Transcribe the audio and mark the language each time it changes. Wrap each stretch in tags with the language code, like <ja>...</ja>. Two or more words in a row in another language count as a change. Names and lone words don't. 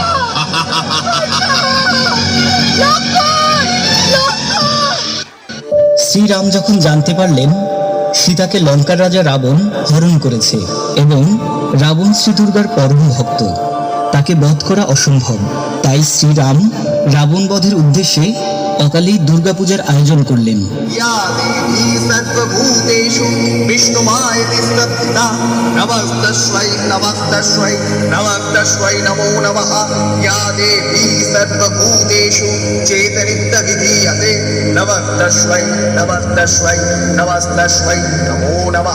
<bn>শ্রীরাম যখন জানতে পারলেন সীতাকে লঙ্কার রাজা রাবণ হরণ করেছে এবং রাবণ শ্রী দুর্গার পরম ভক্ত, তাকে বধ করা অসম্ভব, তাই শ্রীরাম রাবণ বধের উদ্দেশ্যে অকালেই দুর্গাপূজার আয়োজন করলেন।</bn> <sa>या देवी सर्वभूतेषु विष्णुमायति संस्थिता नमस्तस्मै नमस्तस्मै नमस्तस्मै नमो नमः। या देवी सर्वभूतेषु चेतनित्य विधीयते नमस्तस्मै नमस्तस्मै नमस्तस्मै नमो नमः।</sa>